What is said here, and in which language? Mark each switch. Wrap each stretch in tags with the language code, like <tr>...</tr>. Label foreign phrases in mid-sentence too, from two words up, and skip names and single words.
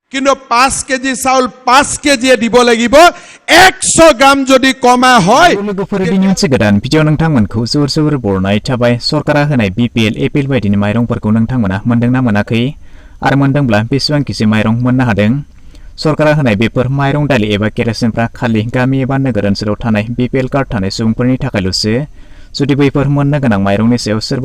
<as>কিন্তু 5 কেজি চাউল 5 কেজি দিব লাগিব 100 গ্রাম যদি কমা হয়</as> <brx>लोगोफोरनि मोनसे गोदान भिडिअ नोंथांमोनखौ जोर बरनाय थाबाय सरकारा होनाय BPL APL बायदिनि माइरंफोरखौ नोंथांमोना मोनदोंना मोनाखै आरो मोनदोंब्ला बेसेबां केजि माइरं मोननो हादों सरकारा होनाय बेफोर माइरं दालि एबा केरासिनफ्रा खालि गामि एबा नोगोर ओनसोलाव थानाय BPL कार्ड थानाय सुबुंफोरनि थाखायल'सो जुदि बैफोर मोननो गोनां माइरंनि सायाव सोरबा</brx>